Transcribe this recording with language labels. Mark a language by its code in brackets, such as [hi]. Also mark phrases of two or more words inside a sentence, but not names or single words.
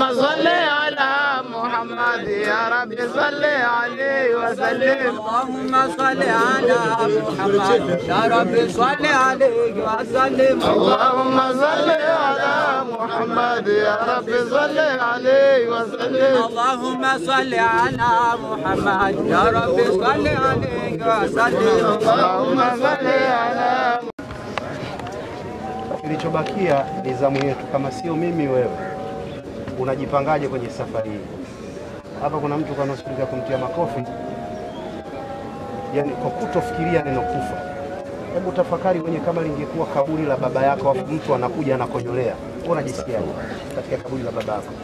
[ar] صل على محمد يا رب صل عليه وسلم اللهم صل على محمد يا رب صل عليه وسلم اللهم صل على محمد يا رب صل عليه وسلم اللهم صل على محمد يا رب صل عليه وسلم اللهم صل على. [sw] Kilichobakia ni zamu yetu, kama sio mimi wewe. Unajipangaje kwenye safari hii? Hapa kuna mtu kanasikiliza kumtia makofi, yani kwa kutofikiria neno kufa. Hebu tafakari kwenye kama lingekuwa kaburi la baba yako, afu mtu anakuja anakojolea, unajisikiaje katika kaburi la baba yako?